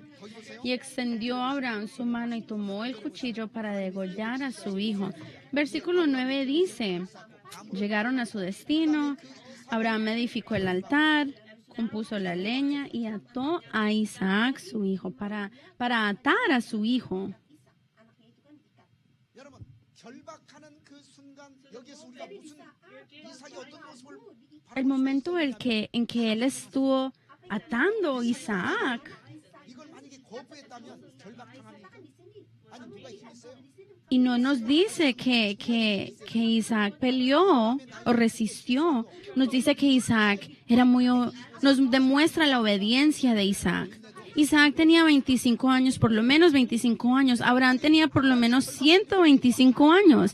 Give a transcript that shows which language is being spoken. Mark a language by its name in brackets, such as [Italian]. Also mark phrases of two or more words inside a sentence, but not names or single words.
[Spanish] Y extendió Abraham su mano y tomó el cuchillo para degollar a su hijo. Versículo 9 dice, llegaron a su destino, Abraham edificó el altar, compuso la leña y ató a Isaac su hijo para atar a su hijo. [Korean] 여러분 결박하는 그 순간 여기에서 우리가 무슨 이삭이 어떤 모습을 [Spanish] El momento en que él estuvo atando a Isaac, [Korean] 이걸 만약에 거부했다면 결박당하는 아니 누가 힘 있어요? [Spanish] y no nos dice que Isaac peleó o resistió, nos dice que Isaac nos demuestra la obediencia de Isaac. Isaac tenía 25 años, por lo menos 25 años. Abraham tenía por lo menos 125 años.